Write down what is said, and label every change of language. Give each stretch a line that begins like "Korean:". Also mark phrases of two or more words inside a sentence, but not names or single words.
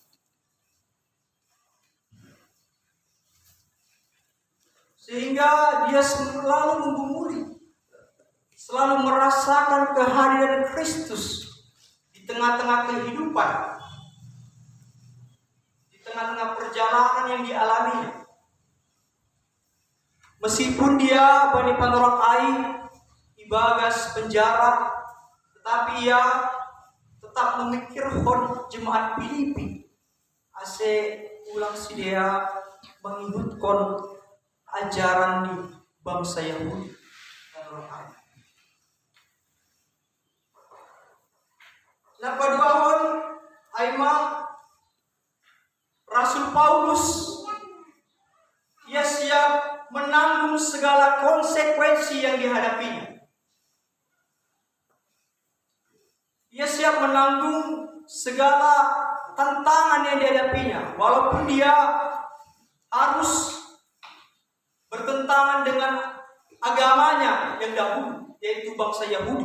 Indonesian: Sehingga dia selalu menggumuli, selalu merasakan kehadiran Kristus di tengah-tengah kehidupan, di tengah-tengah perjalanan yang dialaminya. Meskipun dia
Batak Simalungun: bani panorang ibagas
Indonesian: penjara, tetapi ia tetap memikirkan jemaat Filipi.
Batak Simalungun: Ase ulang
Indonesian: si dia mengikutkan ajaran di bangsa Yahudi.
Batak Simalungun: Napaduahon aima
Indonesian: Rasul Paulus, ia siap menanggung segala konsekuensi yang dihadapinya. Ia siap menanggung segala tantangan yang dihadapinya, walaupun dia harus bertentangan dengan agamanya yang dahulu, yaitu bangsa Yahudi.